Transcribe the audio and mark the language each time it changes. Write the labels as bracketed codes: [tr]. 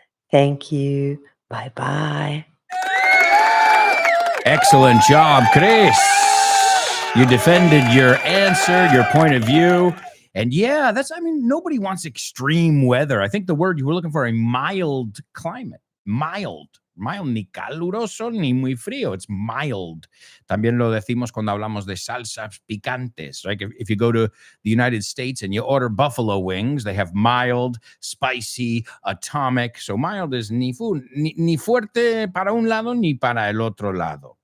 [en] Thank you. Bye-bye. Excellent job, Chris. You defended your answer, your point of view. And yeah, nobody wants extreme weather. I think the word you were looking for, a mild climate. [es] Mild, ni caluroso ni muy frío. [en] It's mild. [es] También lo decimos cuando hablamos de salsas picantes. [en] Right? If you go to the United States and you order buffalo wings, they have mild, spicy, atomic. So mild is [es] ni fuerte para un lado ni para el otro lado.